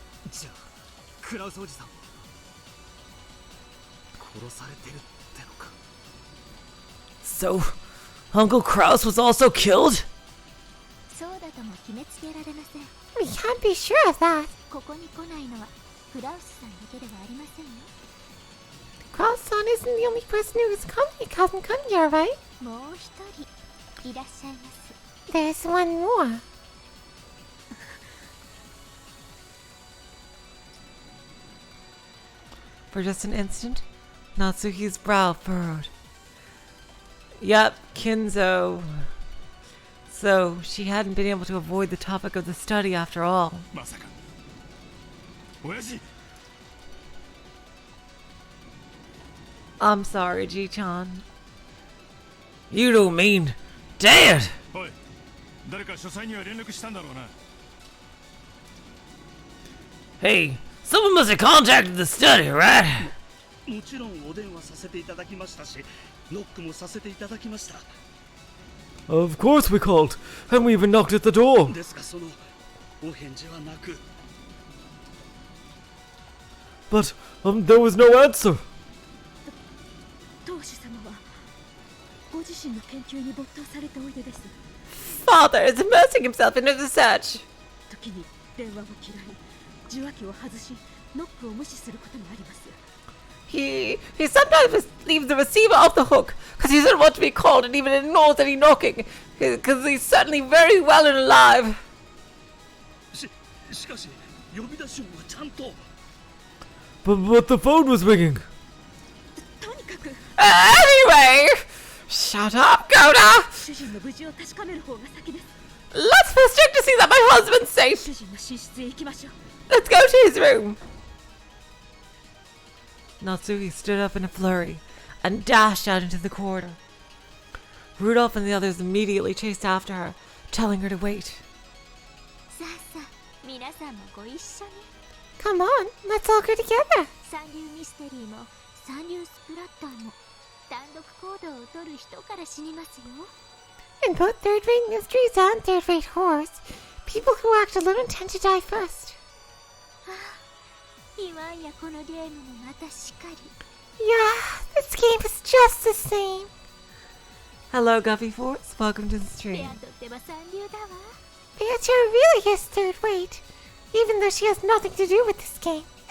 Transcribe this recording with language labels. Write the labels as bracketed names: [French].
[Japanese] じゃあクラウスおじさんは殺されてるってのか [English] So, Uncle Krauss was also killed? [Japanese] そうだとも決めつけられません。 [English] We can't be sure of that. [Japanese] ここに来ないのはクラウスさんだけではありませんよ。 [English] Krauss-san isn't the only person who hasn't come here, right? [Japanese] もう一人いらっしゃいます。 [English] There's one more. For just an instant, Natsuhi's brow furrowed. Yep, Kinzo. So, she hadn't been able to avoid the topic of the study after all. [Japanese] まさか親父 [English] I'm sorry, Ji-chan. You don't mean Dad! [Japanese] おい誰か書斎には連絡したんだろうな [English] Hey, someone must have contacted the study, right? [Japanese] もちろんお電話させていただきましたし、ノックもさせていただきました。 [English] Of course we called, and we even knocked at the door. [Japanese] ですがそのお返事はなく、 [English] But, there was no answer. [Japanese] 当主様はご自身の研究に没頭されておいでです。 [English] Father is immersing himself into the search. [Japanese] 時に電話を嫌い、受話器を外し、ノックを無視することもあります。 [English] He sometimes leaves the receiver off the hook because he doesn't want to be called and even ignores any knocking because he's certainly very well and alive. [Japanese] しかし呼び出し音はちゃんと。 [English] But the phone was ringing. [Japanese] とにかく [English] Anyway, shut up, Koda. [Japanese] 主人の無事を確かめる方が先です。 [English] Let's first check to see that my husband's safe. [Japanese] 主人の寝室へ行きましょう。 [English] Let's go to his room. Natsuhi stood up in a flurry and dashed out into the corridor. Rudolph and the others immediately chased after her, telling her to wait. [Japanese] さあさあ皆さんもご一緒に。 [English] Come on, let's all go together. [Japanese] 三流ミステリーも三流スプラッターも単独行動を取る人から死にますよ。 [English] In both third-rate mysteries and third-rate horrors, people who act alone tend to die first. [Japanese] いわんやこのゲームもまたしかり。 [English] Yeah, this game is just the same. Hello, Guffy Force. Welcome to the stream. [Japanese] とっても三流だわ。 [English] Beatrice really is third rate, even though she has nothing to do with this game.